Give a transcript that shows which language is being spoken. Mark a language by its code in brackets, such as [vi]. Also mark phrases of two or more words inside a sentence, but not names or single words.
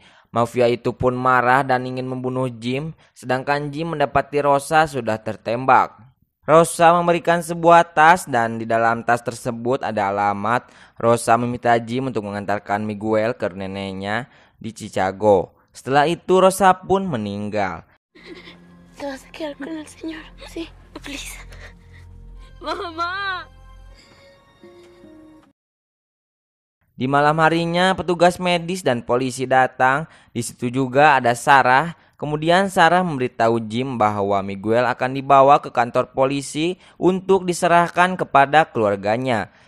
[id] Mafia itu pun marah dan ingin membunuh Jim, sedangkan Jim mendapati Rosa sudah tertembak. Rosa memberikan sebuah tas dan di dalam tas tersebut ada alamat. Rosa meminta Jim untuk mengantarkan Miguel ke neneknya di Chicago. Setelah itu Rosa pun meninggal. [es] ¿Te vas a quedar con el señor? Sí, [en] please. Mama. [id] Di malam harinya petugas medis dan polisi datang. Di situ juga ada Sarah. Kemudian Sarah memberitahu Jim bahwa Miguel akan dibawa ke kantor polisi untuk diserahkan kepada keluarganya.